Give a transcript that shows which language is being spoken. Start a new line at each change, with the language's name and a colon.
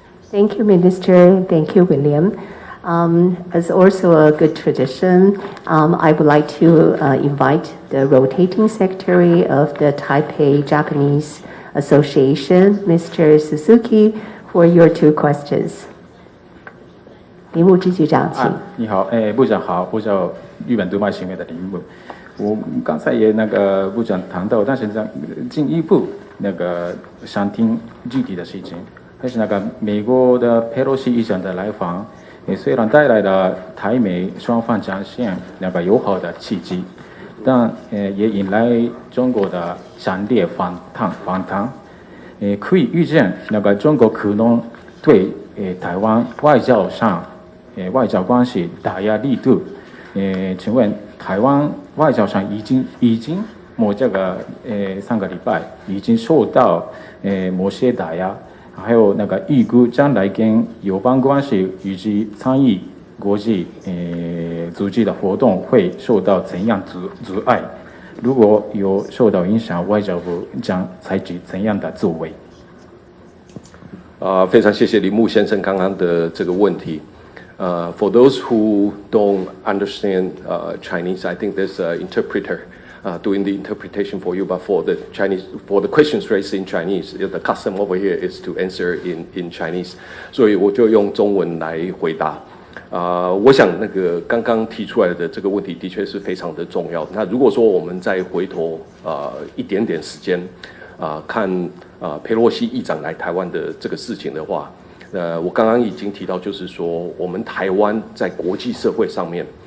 English: Thank you, Minister. Thank you, William. As also a good tradition, I would like to invite the rotating secretary of the Taipei Japanese Association, Mr. Suzuki, for your 2 questions.
Chinese: 林务支局长，请。你好，部长好，我叫日本读卖协会的林务。我刚才也部长谈到，但是进一步想听具体的事情。还是美国的佩洛西议长的来访，虽然带来了台美双方展现友好的契机，但也引来中国的强烈反弹。可以预见中国可能对台湾外交关系打压力度。请问台湾外交上已经3个礼拜已经受到某些打压。还有预估将来跟友邦关系以及参与国际组织的活动会受到怎样阻碍？如果有受到影响，外交部将采取怎样的作为？非常谢谢林木先生刚刚的这个问题。
English: For those who don't understand Chinese, I think there's an interpreter. Doing the interpretation for you, but for the questions raised in Chinese, the custom over here is to answer in Chinese.
Chinese: 所以我就用中文来回答。我想刚刚提出来的这个问题的确是非常的重要。那如果说我们再回头一点点时间看佩洛西议长来台湾的这个事情的话，我刚刚已经提到，就是说我们台湾在国际社会上面